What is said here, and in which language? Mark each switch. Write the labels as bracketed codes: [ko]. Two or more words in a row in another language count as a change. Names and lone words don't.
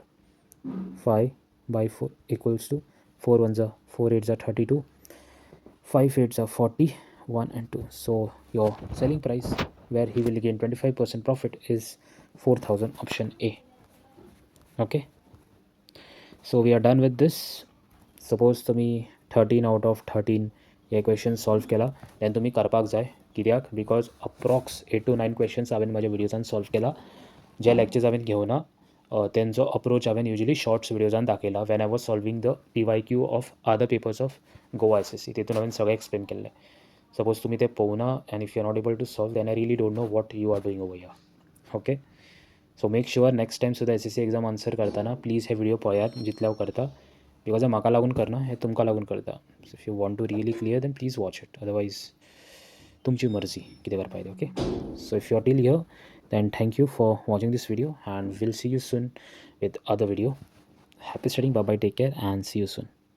[en] 5 by 4 equals to 4 ones are 4 8s are 32, 5 8s are 40, 1 and 2. So your selling price where he will gain 25% profit is 4,000. Option A. Okay. So we are done with this. [kok] Suppose तुम्ही 13 [en] out of [kok] 13 हे [en] question solve [kok] केला, देन तुम्ही करपाक जाय. कित्याक? [en] because approx 8 to 9 questions [kok] हांवें म्हाज्या विडियोजान सॉल्व केला. जे लेक्चर्स हांवें घेवना तेंचो अप्रोच हांवें युजली शॉर्ट्स विडियोजान दाखयला [en] when I was solving the PYQ of other papers of Goa SSC. [kok] तितून हांवें सगळें एक्सप्लेन केल्लें. [en] suppose [kok] तुम्ही ते पळोवना [en] and if you are not able to solve then I really don't know what you are doing over here. okay. So make sure next time सुद्दां SSC exam answer करतना प्लीज [kok] हे व्हिडिओ पळयात जितले हांव करता. बिकॉज हे म्हाका लागून करना, हे तुमकां लागून करता. [en] so if you want to really clear then please watch it. [kok] अदरवायज तुमची मर्जी कितें करपाक जाय. [en] okay. So if you are till here then thank you for watching this video and we'll see you soon with other video. Happy studying. Bye bye, take care and see you soon.